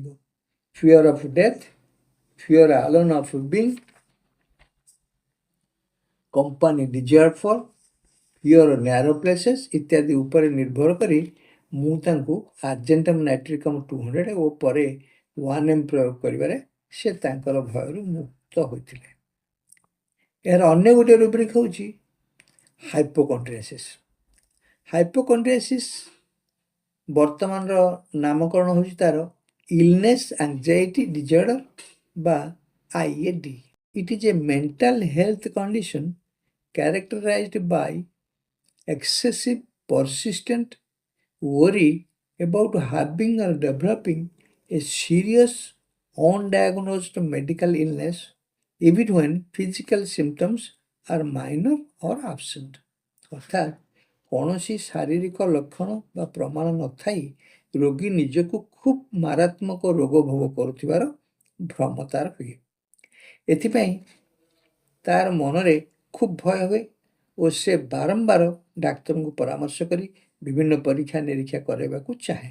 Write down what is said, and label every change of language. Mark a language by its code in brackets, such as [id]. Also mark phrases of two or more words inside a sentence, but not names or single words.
[en] Fear of death, fear alone of being, company desire for, fear narrow places [or] ଇତ୍ୟାଦି ଉପରେ ନିର୍ଭର କରି ମୁଁ ତାଙ୍କୁ ଆର୍ଜେଣ୍ଟମ୍ ନାଇଟ୍ରିକମ୍ 200 ଓ ପରେ 1M ପ୍ରୟୋଗ କରିବାରେ ସେ ତାଙ୍କର ଭୟରୁ ମୁକ୍ତ ହୋଇଥିଲେ। ଏହାର ଅନ୍ୟ ଗୋଟିଏ ରୁବ୍ରିକ୍ ହେଉଛି ହାଇପୋକଣ୍ଡ୍ରିଆସିସ୍। ହାଇପୋକଣ୍ଡ୍ରିଆସିସ୍ ବର୍ତ୍ତମାନର ନାମକରଣ ହେଉଛି ତାର [en] illness anxiety disorder [or] ବା IAD. [en] It is a mental health condition characterized by excessive persistent worry about having or developing a serious undiagnosed medical illness even when physical symptoms are minor or absent. [or] ଅର୍ଥାତ୍ କୌଣସି ଶାରୀରିକ ଲକ୍ଷଣ ବା ପ୍ରମାଣ ନଥାଇ ରୋଗୀ ନିଜକୁ ଖୁବ୍ ମାରାତ୍ମକ ରୋଗ ଭୋଗ କରୁଥିବାର ଭ୍ରମ ତାର ହୁଏ। ଏଥିପାଇଁ ତାର ମନରେ ଖୁବ୍ ଭୟ ହୁଏ ଓ ସେ ବାରମ୍ବାର ଡାକ୍ତରଙ୍କୁ ପରାମର୍ଶ କରି ବିଭିନ୍ନ ପରୀକ୍ଷା ନିରୀକ୍ଷା କରାଇବାକୁ ଚାହେଁ।